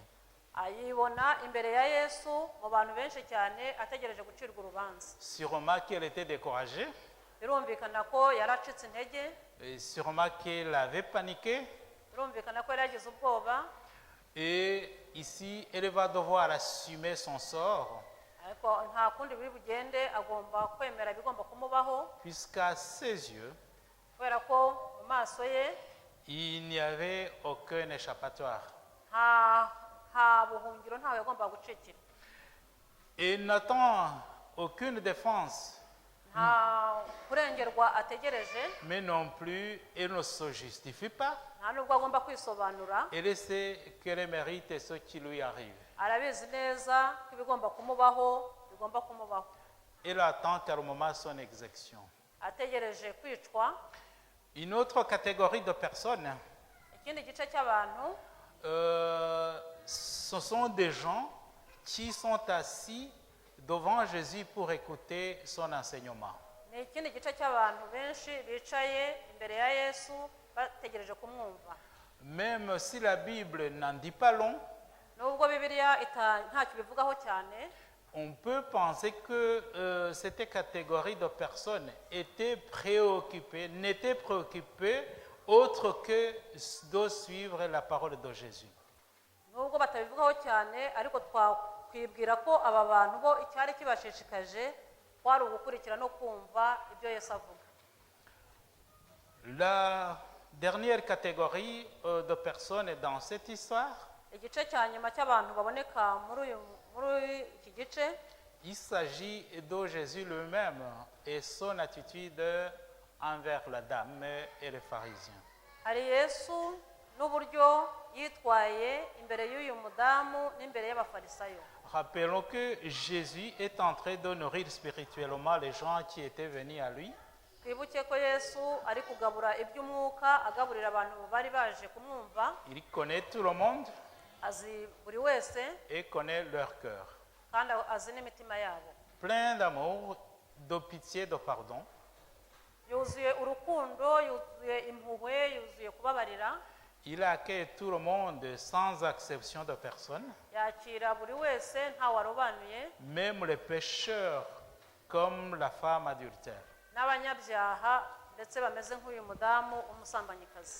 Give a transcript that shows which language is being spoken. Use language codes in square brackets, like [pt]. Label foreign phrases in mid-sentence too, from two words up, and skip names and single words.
[rw] ayibona imbere ya Yesu mu bantu benshi cyane ategereje gucirwa urubanza. [fr] Sûrement qu'elle était découragée, [rw] Birumvikana ko yari acitse intege, [fr] et sûrement qu'elle avait paniqué, [rw] birumvikana ko yari yagize ubwoba, [fr] Et ici, elle va devoir assumer son sort, [rw] ariko nta kundi biri bugende agomba kwemera ibigomba kumubaho [fr] puisqu'à ses yeux, [rw] kubera ko mu maso ye [fr] il n'y avait aucun échappatoire. [rw] nta buhungiro ntawe yagombaga gucikira. [fr] Et il n'attend aucune défense, [rw] nta kurengerwa ategereje, [fr] mais non plus, elle ne se justifie pas. [rw] nta nubwo agomba kwisobanura. [fr] Elle sait qu'elle mérite ce qui lui arrive. [rw] arabizi neza ko ibigomba kumubaho bigomba kumubaho. [fr] Elle attend calmement son exécution. [rw] ategereje kwicwa. [fr] Une autre catégorie de personnes, [rw] ikindi gice cy'abantu [fr] ce sont des gens qui sont assis devant Jésus pour écouter son enseignement. [rw] ni ikindi gice cy'abantu benshi bicaye imbere ya Yesu bategereje kumwumva. [fr] Même si la Bible n'en dit pas long, [rw] nubwo Bibiliya ntacyo bivugaho cyane, [fr] on peut penser que cette catégorie de personnes n'était préoccupée autre que de suivre la parole de Jésus. [rw] nubwo batabivugaho cyane, ariko twakwibwira ko aba bantu bo icyari kibashishikaje kwari ugukurikira no kumva ibyo Yesu avuga. [fr] La dernière catégorie de personnes dans cette histoire, [rw] igice cya nyuma cy'abantu baboneka muri iki gice, [fr] il s'agit de Jésus lui-même et son attitude envers la dame et les pharisiens. [rw] hari Yesu n'uburyo yitwaye imbere y'uyu mudamu n'imbere y'abafarisayo. [fr] Rappelons que Jésus est en train de nourrir spirituellement les gens qui étaient venus à lui. [rw] twibuke ko Yesu ari kugabura iby'umwuka, agaburira abantu bari baje kumwumva. [fr] Il connaît tout le monde [rw] azi buri wese [fr] et connaît leur cœur. [rw] kandi azi n'imitima yabo. [fr] Plein d'amour, de pitié, de pardon. [rw] yuzuye urukundo, yuzuye impuhwe, yuzuye kubabarira. [fr] Il accueille tout le monde sans exception de personne, [rw] yakira buri wese ntawarobanuye, [fr] même les pécheurs comme la femme adultère. [rw] n'abanyabyaha ndetse bameze nk'uyu mudamu w'umusambanyikazi.